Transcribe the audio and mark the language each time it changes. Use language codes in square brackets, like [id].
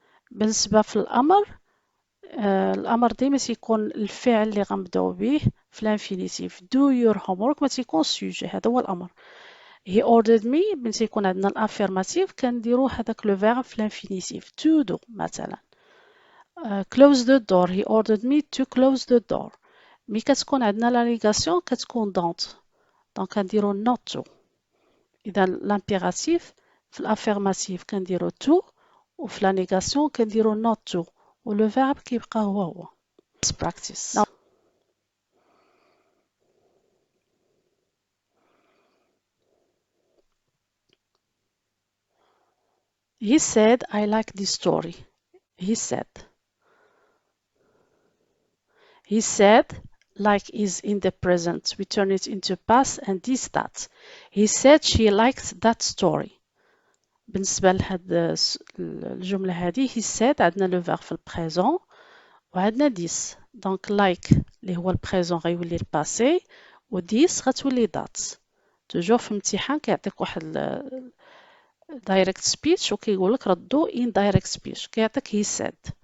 [ar] بالنسبة في الأمر ديما تيكون الفعل اللي غنبداو به في الانفينيتيف. [en] do your homework [ar] ما تيكون سوجي، هذا هو الأمر. [en] he ordered me [ar] من تيكون عندنا الافيرماتيف كنديرو هذاك لو فيرب في الانفينيتيف to do مثلا. [en] close the door. he ordered me to close the door. [ar] مي كتكون عندنا لا نيغاسيون كتكون don't دونك كنديرو not to. إذا الامبيراتيف في الافيرماتيف كنديرو to وفي لا نيغاسيون كنديرو not to ولو فيرب كيبقى هو. [en] Let's practice. Now, he said, I like this story. He said, like is in the present. We turn it into past and this that. He said she liked that story. [ar] بالنسبة لهاد الجملة هذه [en] he said [ar] عندنا لو verb في البريزون وعندنا this. دونك like اللي هو البريزون غيولي الباسي و this غتولي that. توجور في الامتحان كيعطيك واحد direct speech وكيقولك ردو indirect speech كيعطيك [en] he said.